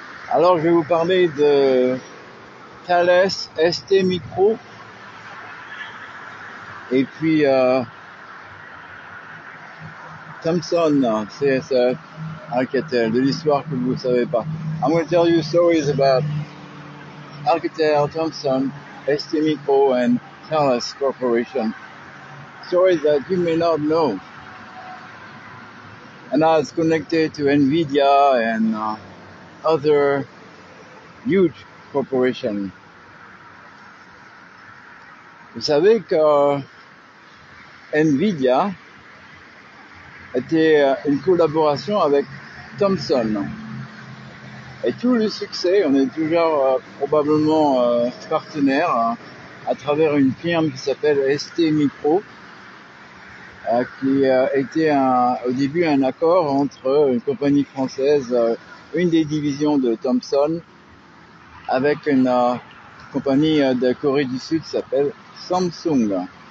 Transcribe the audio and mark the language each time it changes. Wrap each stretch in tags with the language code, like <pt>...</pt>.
<fr>Alors, je vais vous parler de Thales ST Micro et puis Thomson CSF Alcatel, de l'histoire que vous ne savez pas.</fr> <en>I'm going to tell you stories about Alcatel, Thomson, ST Micro, and Thales Corporation. Stories that you may not know. And now it's connected to NVIDIA and other huge corporations.</en> <fr>Vous savez que NVIDIA était une collaboration avec Thomson. Et tout le succès, on est toujours probablement partenaire à travers une firme qui s'appelle ST Micro, qui était au début un accord entre une compagnie française, une des divisions de Thomson, avec une compagnie de Corée du Sud qui s'appelle Samsung.</fr>